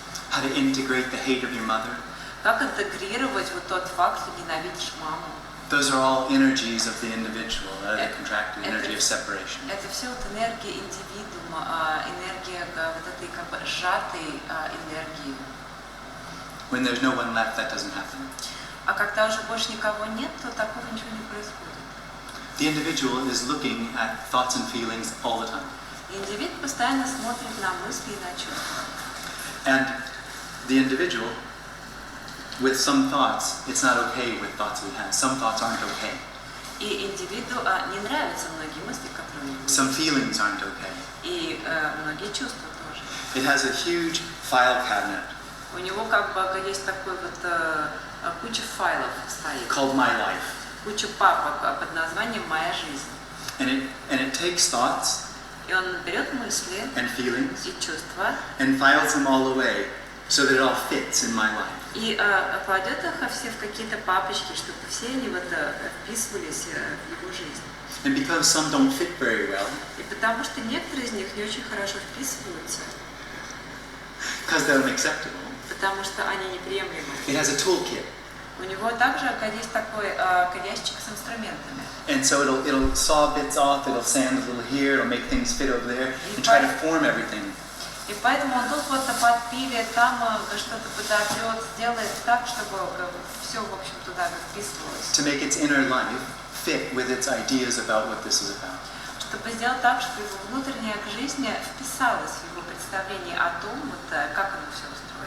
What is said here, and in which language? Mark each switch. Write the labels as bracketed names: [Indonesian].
[English] how to integrate the hate of your mother. [Russian] как интегрировать вот тот факт, что ненавидишь маму. [English] Those are all energies of the individual, the contracted energy of separation. [Russian] Это все вот энергия индивидуума, энергия вот этой как бы сжатой энергии. [English] When there's no one left, that doesn't happen. [Russian] А когда уже больше никого нет, то такого ничего не происходит. [English] The individual is looking at thoughts and feelings all the time. [Russian] Индивид постоянно смотрит на мысли и на чувства. [English] And the individual, with some thoughts, it's not okay with thoughts we have. Some thoughts aren't okay. [Russian] И индивиду не нравятся многие мысли, которые у него [English] Some [Russian] есть. [English] feelings aren't okay. [Russian] И многие чувства тоже. [English] It has a huge file cabinet [Russian] У него как бы есть такой вот куча файлов своих, [English] called My Life. [Russian] куча папок под названием «Моя жизнь». [English] And it takes thoughts [Russian] И он берет мысли [English] and feelings [Russian] и чувства [English] and files them all away so that it all fits in my life. [Russian] и кладет их все в какие-то папочки, чтобы все они вот вписывались в его жизнь. [English] And because some don't fit very well, [Russian] И потому что некоторые из них не очень хорошо вписываются, [English] because they're unacceptable, [Russian] потому что они неприемлемы. [English] it has a toolkit. [Russian] У него также есть такой колясчик с инструментами. [English] And so it'll saw bits off, it'll sand a little here, it'll make things fit over there, and try to form everything. [Russian] И поэтому он тут вот подпилит, там что-то подотрет, сделает так, чтобы все, в общем, туда вписывалось. [English] To make its inner life fit with its ideas about what this is about. [Russian] Чтобы сделать так, чтобы его внутренняя жизнь вписалась в его представление о том, вот, как оно все устроено.